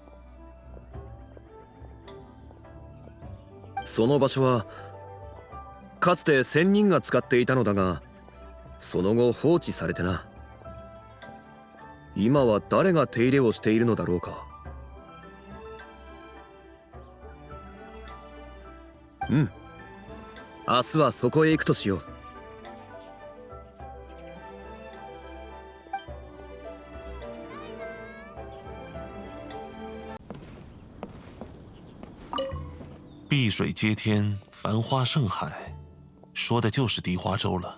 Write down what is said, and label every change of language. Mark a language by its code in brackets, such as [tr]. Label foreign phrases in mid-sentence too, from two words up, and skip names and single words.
[ja] その場所はかつて仙人が使っていたのだが、その後放置されてな。今は誰が手入れをしているのだろうか。明日はそこへ行くとしよう。 [zh] 碧水接天，繁花盛海，说的就是荻花洲了。